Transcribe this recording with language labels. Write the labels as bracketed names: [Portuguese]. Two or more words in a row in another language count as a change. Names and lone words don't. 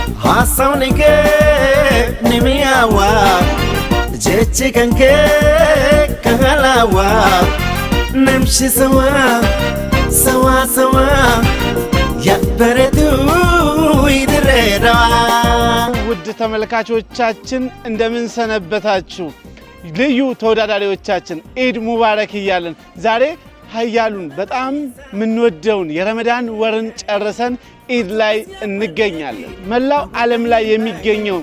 [Amharic] hasawnike nimiyawa jechi kanke kahalawa namshi sawa sawa sawa yabaretu idreda ውድ ተመልካቾቻችን እንደምን ሰነበታችሁ ልዩ ተወዳዳሪዎቻችን [Arabic] عيد مبارك [Amharic] ይያለን ዛሬ ሀያሉን በጣም ምንወደውን የረመዳን ወርን ጨርሰን ኢድ ላይ እንገኛለን መላው ዓለም ላይ የሚገኘው